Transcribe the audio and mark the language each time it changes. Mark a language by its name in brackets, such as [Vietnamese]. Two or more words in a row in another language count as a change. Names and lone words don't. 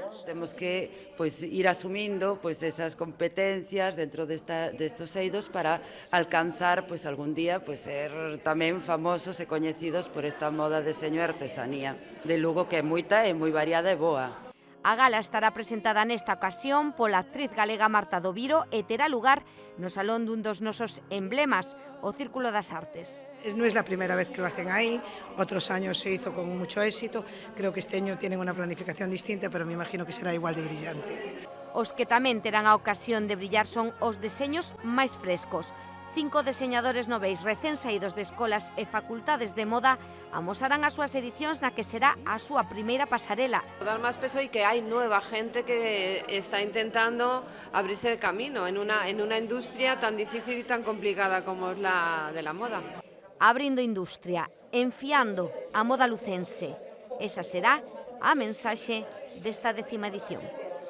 [Galician] Temos que ir asumindo esas competencias dentro destos eidos para alcanzar algún día ser tamén famosos e coñecidos por esta moda, deseño e artesanía de Lugo, que é moita e moi variada e boa. A gala estará presentada nesta ocasión pola actriz galega Marta Doviro e terá lugar no salón dun dos nosos emblemas, o Círculo das Artes. [Spanish] No es la primera vez que lo hacen ahí, otros años se hizo con mucho éxito, creo que este año tienen una planificación distinta, pero me imagino que será igual de brillante. [Galician] Os que tamén terán a ocasión de brillar son os deseños máis frescos. 5 deseñadores noveis recén saídos de escolas e facultades de moda amosarán as súas edicións na que será a súa primeira pasarela. [Spanish] Dar más peso y que hay nueva gente que está intentando abrirse el camino en una industria tan difícil y tan complicada como es la de la moda. [Galician] Abrindo industria, enfiando a moda lucense. Esa será a mensaxe desta 10ª edición.